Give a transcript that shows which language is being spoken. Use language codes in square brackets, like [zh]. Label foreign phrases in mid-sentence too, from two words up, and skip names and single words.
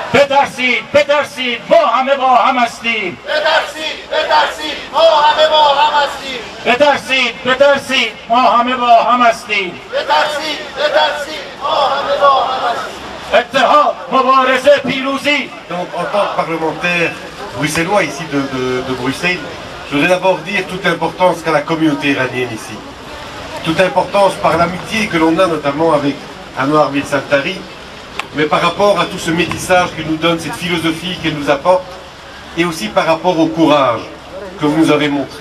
[fa] بترسید ما همه با هم هستیم. بترسید ما همه با هم هستیم. بترسید ما همه با هم هستیم. بترسید ما همه با هم هستیم. اتحاد، مبارزه، پیروزی. [fr] Donc en tant que parlementaire bruxellois ici de Bruxelles, je voudrais d'abord dire toute l'importance qu'a la communauté iranienne ici. Toute importance par l'amitié que l'on a notamment avec Anwar Milsantari, mais par rapport à tout ce métissage qu'elle nous donne, cette philosophie qu'elle nous apporte, et aussi par rapport au courage que vous nous avez montré.